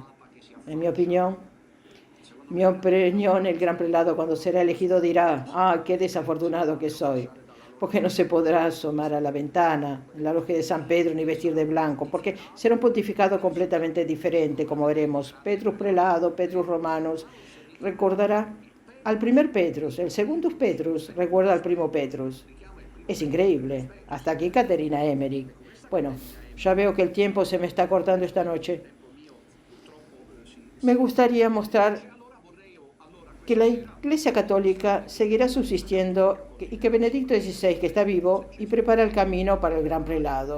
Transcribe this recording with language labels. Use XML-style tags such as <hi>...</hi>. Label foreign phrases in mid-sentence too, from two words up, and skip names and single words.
<es>En mi opinión, el gran prelado, cuando será elegido, dirá: ah, qué desafortunado que soy, porque no se podrá asomar a la ventana en la logia de San Pedro ni vestir de blanco, porque será un pontificado completamente diferente, como veremos. Petrus prelado, Petrus romanos, recordará al primer Petrus, el segundo Petrus recuerda al primo Petrus. Es increíble. Hasta aquí Caterina Emmerich. Bueno, ya veo que el tiempo se me está cortando esta noche. Me gustaría mostrar que la Iglesia Católica seguirá subsistiendo y que Benedicto XVI, que está vivo, y prepara el camino para el gran prelado.</es>